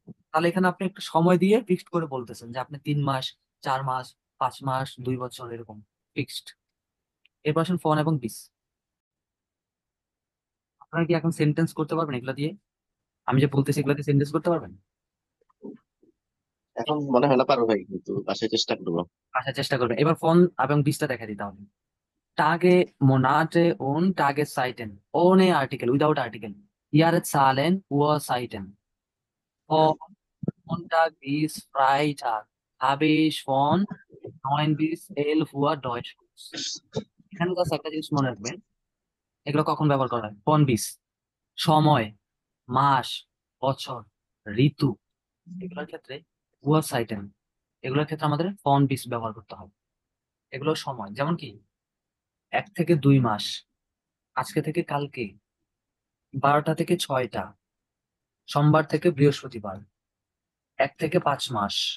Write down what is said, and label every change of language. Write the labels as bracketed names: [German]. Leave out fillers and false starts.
[Bangla] তাহলে এখানে আপনি একটু সময় দিয়ে ফিক্সড করে বলতেছেন যে আপনি 3 মাস, 4 মাস, 5 মাস, 2 বছর, এরকম ফিক্সড। এরপর আসেন ফোন এবং বিস। আপনারা কি এখন সেন্টেন্স করতে পারবেন এগুলা দিয়ে? আমি যে বলতেছি এগুলা দিয়ে সেন্টেন্স করতে পারবেন? এখন মনে হয় না পারো ভাই, কিন্তু বাসায় চেষ্টা করবো। আসার চেষ্টা করবেন। এবার ফোন এবং বিসটা দেখা দিতে হবে। [German] Tage, Monate und Tageszeiten ohne Artikel, [English] without [German] Artikel. Jahreszahlen, Uhrzeiten. Von Montag bis Freitag habe ich von 9 bis 11 Uhr Deutsch Kurs. [Bangla] এখানে জাস্ট একটা জিনিস মনে রাখবেন, এগুলো কখন ব্যবহার করা হয়? ফোন বিস, সময়, মাস, বছর, ঋতু, এগুলোর ক্ষেত্রে উয়ার সাইটেন, এগুলোর ক্ষেত্রে আমাদের ফোন বিস ব্যবহার করতে হবে। এগুলো সময়, যেমন কি 1 থেকে 2 মাস, আজকে থেকে কালকে, 12টা থেকে 6টা, সোমবার থেকে বৃহস্পতিবার, 1 থেকে 5 মাস।